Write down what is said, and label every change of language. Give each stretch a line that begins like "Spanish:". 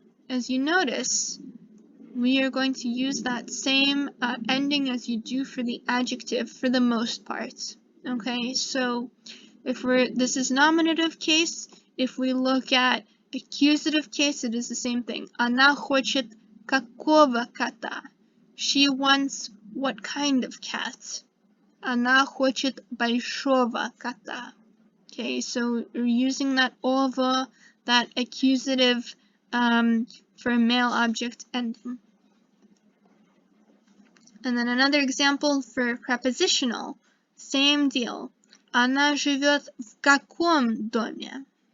English: As you notice, we are going to use that same ending as you do for the adjective for the most part. Okay, so this is nominative case. If we look at accusative case, it is the same thing.
Russian: Она хочет какого кота?
English: She wants what kind of cat?
Russian: Она хочет большого кота.
English: Okay, so we're using that over, that accusative for a male object ending. And then another example for prepositional, same deal.
Russian: Она живет в каком доме?